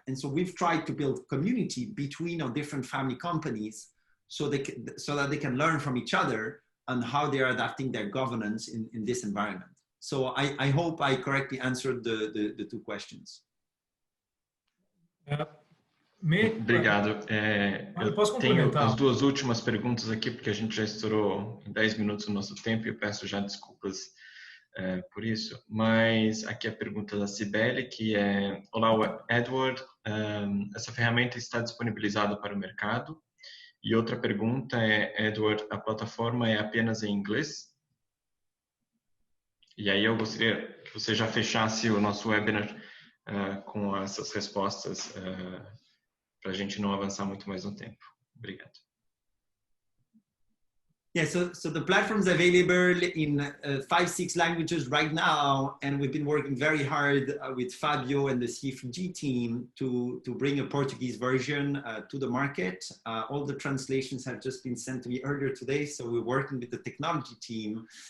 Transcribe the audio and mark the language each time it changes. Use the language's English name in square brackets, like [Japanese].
[English] And so we've tried to build community between our different family companies so that they can learn from each other on how they are adapting their governance in this environment. So I hope I correctly answered the two questions. [Portuguese] Obrigado. Eu tenho as duas últimas perguntas aqui, porque a gente já estourou em 10 minutos o nosso tempo e eu peço já desculpas por isso, mas aqui a pergunta da Cibele, que é: olá, Edward, essa ferramenta está disponibilizada para o mercado? E outra pergunta é: Edward, a plataforma é apenas em inglês? E aí eu gostaria que você já fechasse o nosso webinar com essas respostas para a gente não avançar muito mais no tempo. Obrigado. [English] Yeah, so the platform's available in 5-6 languages right now, and we've been working very hard with Fabio and the C3G team to bring a Portuguese version to the market. All the translations have just been sent to me earlier today, so we're working with the technology team.